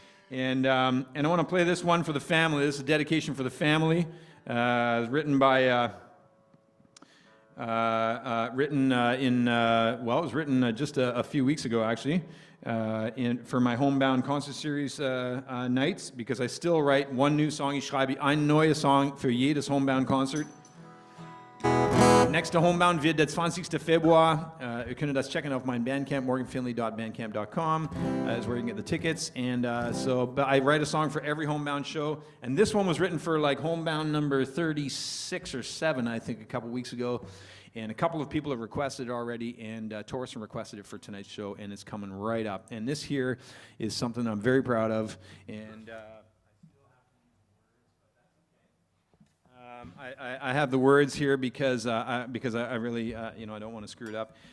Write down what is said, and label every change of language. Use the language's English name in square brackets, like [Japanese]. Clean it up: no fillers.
[English] And I want to play this one for the family. This is a dedication for the family. Written by, it was written just a few weeks ago, actually, for my Homebound concert series nights, because I still write one new song. [German] Ich schreibe ein neuer Song für jedes Homebound Concert. Nächster Homebound wird der 20. Februar. Ihr könnt das checken auf mein Bandcamp, morganfinlay.bandcamp.com [English] is where you can get the tickets. And but I write a song for every Homebound show. And this one was written for like Homebound number 36 or 7, I think, a couple weeks ago. And a couple of people have requested it already, and Torsten requested it for tonight's show, and it's coming right up. And this here is something I'm very proud of. And I have the words here because I really, I don't want to screw it up.